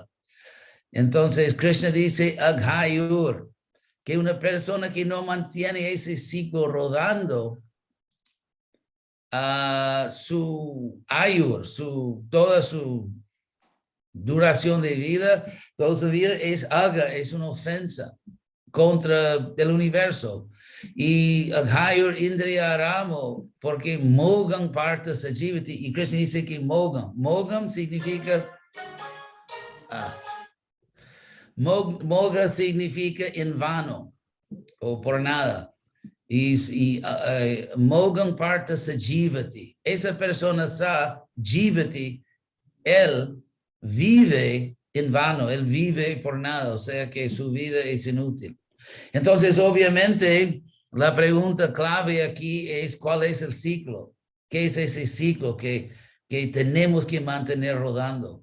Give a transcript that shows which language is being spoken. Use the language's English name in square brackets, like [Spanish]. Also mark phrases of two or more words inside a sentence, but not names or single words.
[Spanish] Entonces, Krishna dice aghayur, que una persona que no mantiene ese ciclo rodando, su ayur, toda su duración de vida, toda su vida es agha, es una ofensa contra el universo. [Sanskrit] Y aghayur indriya ramo, porque mogam parta sajivati, [Spanish] y Krishna dice que mogam significa moga significa en vano o por nada. [Sanskrit] Y mogam parta sajivati. [Spanish] Esa persona [Sanskrit] sa jivati, [Spanish] él vive en vano, él vive por nada, o sea que su vida es inútil. Entonces, obviamente, la pregunta clave aquí es ¿cuál es el ciclo? ¿Qué es ese ciclo que tenemos que mantener rodando?